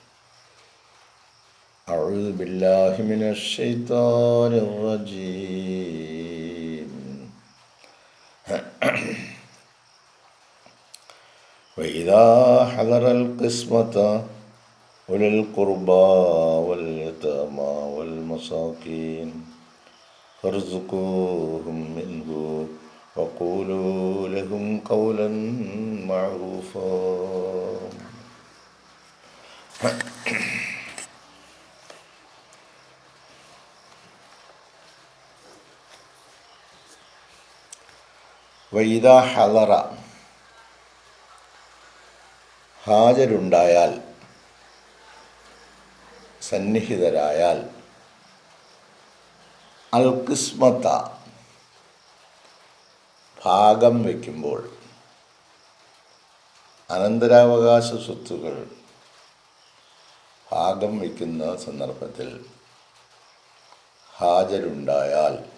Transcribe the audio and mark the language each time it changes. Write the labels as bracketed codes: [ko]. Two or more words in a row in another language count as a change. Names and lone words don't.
[ar] أعوذ بالله من الشيطان الرجيم. وإذا حضر القسمة أولي القربى واليتامى والمساكين فارزقوهم منه وقولوا لهم قولا معروفا. وإذا حضر [ml] ഹാജരുണ്ടായാൽ, സന്നിഹിതരായാൽ, [ar] القسمة [ml] ഭാഗം വയ്ക്കുമ്പോൾ, അനന്തരാവകാശ സ്വത്തുകൾ ഭാഗം വയ്ക്കുന്ന സന്ദർഭത്തിൽ ഹാജരുണ്ടായാൽ,